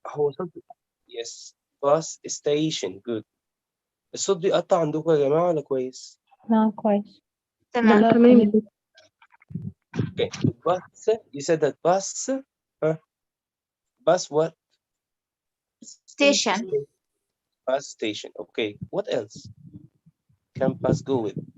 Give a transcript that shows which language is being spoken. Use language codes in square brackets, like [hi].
[ar] هو صوت [en] yes bus station good. [ar] الصوت بيقطع عندكم يا جماعة ولا كويس؟ لا كويس. تمام. لا تمام. [en] Okay. Bus, you said that bus bus what? Station. Bus station. Okay. What else can bus go with?